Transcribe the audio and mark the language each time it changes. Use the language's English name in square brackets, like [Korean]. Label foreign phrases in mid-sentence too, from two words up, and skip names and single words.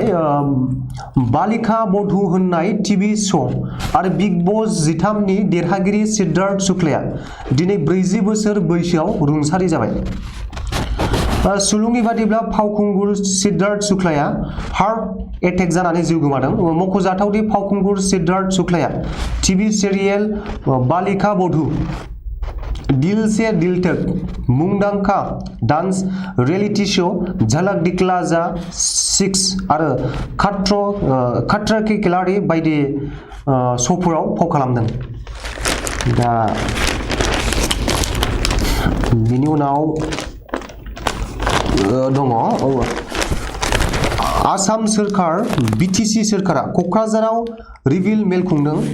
[Bodo] बालिका बधु होननाय टिभि श' आरो बिग बस 13नि देरहागिरि सिद्धार्थ शुक्लाया दिनै 40 बोसोर बैसोआव रुंसारि जाबाय। सुलुंनि बादिब्ला फावखुंगुर सिद्धार्थ शुक्लाया [English] heart attack [Bodo] जानानै जिउ गोमादों। मख'जाथावदि फावखुंगुर सिद्धार्थ शुक्लाया [English] TV serial [Bodo] बालिका बधु, दिल से दिल तक, मुंदांखा [English] dance reality show' [Bodo] झलक दिखला जा 6 आरो खतरा के खिलाड़ी बायदि श'फोराव फाव खालामदों। दा बिनि उनाव दङ आसाम सोरखार बिटिसि सोरखारा क'क्राझाराव रिभिल मेल खुंदों।